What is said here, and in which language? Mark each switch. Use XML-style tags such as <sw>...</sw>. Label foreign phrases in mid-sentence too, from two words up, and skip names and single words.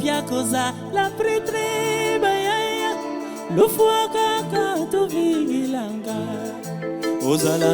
<ln>koza</ln> <fr>la prêtre</fr> <ln>bayaya lufwa kaka tovingilanga ozala</ln>